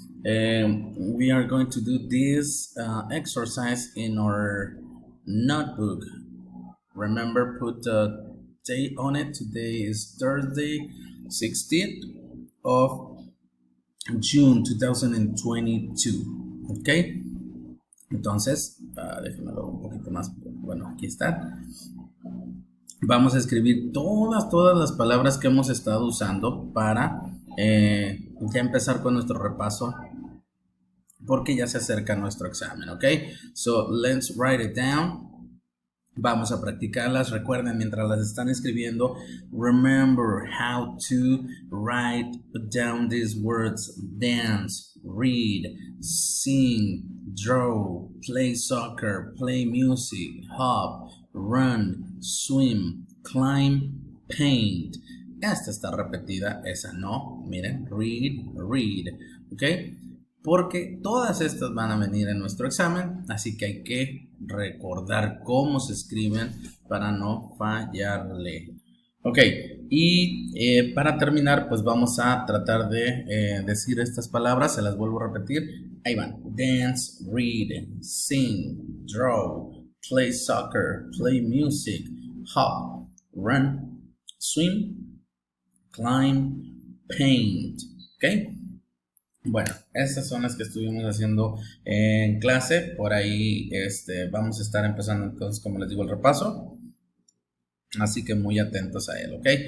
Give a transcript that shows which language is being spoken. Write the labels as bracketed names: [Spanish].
[English] We are going to do this exercise in our notebook. Remember, put a date on it. Today is Thursday, 16th of June 2022. ¿Ok? [Spanish] Entonces, déjenmelo un poquito más. Bueno, aquí está. Vamos a escribir todas las palabras que hemos estado usando para ya empezar con nuestro repaso porque ya se acerca nuestro examen, ¿ok? [English] So, let's write it down. [Spanish] Vamos a practicarlas. Recuerden, mientras las están escribiendo, [English] remember how to write down these words: dance, read, sing, draw, play soccer, play music, hop, run, swim, climb, paint. [Spanish] Esta está repetida, esa no. Miren, read, ¿ok? Porque todas estas van a venir en nuestro examen, así que hay que recordar cómo se escriben para no fallarle. Ok, y para terminar, pues vamos a tratar de decir estas palabras, se las vuelvo a repetir. Ahí van: [English] dance, read, sing, draw, play soccer, play music, hop, run, swim, climb, paint. Ok. [Spanish] Bueno, estas son las que estuvimos haciendo en clase. Por ahí vamos a estar empezando entonces, como les digo, el repaso. Así que muy atentos a él, ¿ok?